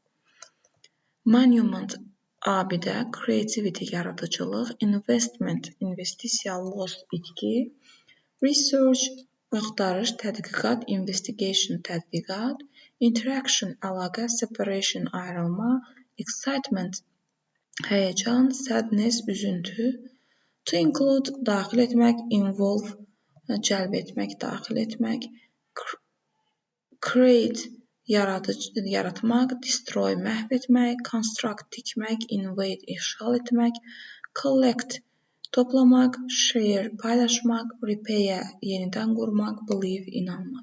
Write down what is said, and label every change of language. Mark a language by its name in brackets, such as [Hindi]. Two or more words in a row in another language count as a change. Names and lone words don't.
[Azerbaijani] Monument, abidə, creativity, yaradıcılıq, investment, investisiya, loss, itki, research, axtarış, tədqiqat, investigation, tədqiqat, interaction, əlaqə, separation, ayrılma, excitement, həyəcan, [English] sadness, üzüntü, to include, [Azerbaijani] daxil etmək, involve, cəlb etmək, daxil etmək, create, yaratmaq, destroy, məhv etmək, construct, tikmək, invade, işğal etmək, collect, toplamaq, share, paylaşmaq, repair, yenidən qurmaq, believe, inanmaq.